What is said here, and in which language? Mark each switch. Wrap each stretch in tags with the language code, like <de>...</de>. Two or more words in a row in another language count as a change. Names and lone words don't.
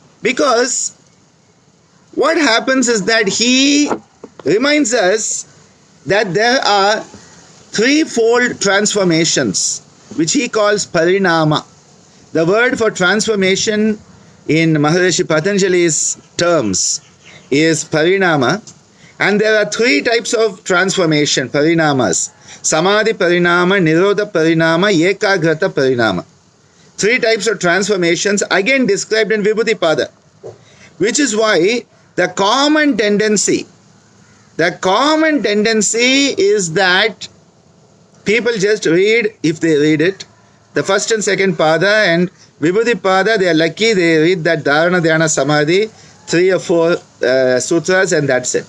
<en>Because what happens is that he reminds us that there are threefold transformations, which he calls parinama. The word for transformation in Maharishi Patanjali's terms is parinama, and there are three types of transformation,</en> <sa>parinamas: samadhi parinama, nirodha parinama, ekagrata parinama.</sa> <en>Three types of transformations again described in Vibhuti-pada, which is why the common tendency is that people just read, if they read it, the first and second pada, and Vibhuti-pada, they are lucky, they read that</en> <sa>Dharana, Dhyana, Samadhi,</sa> <en>3 or 4 sutras, and that's it.</en>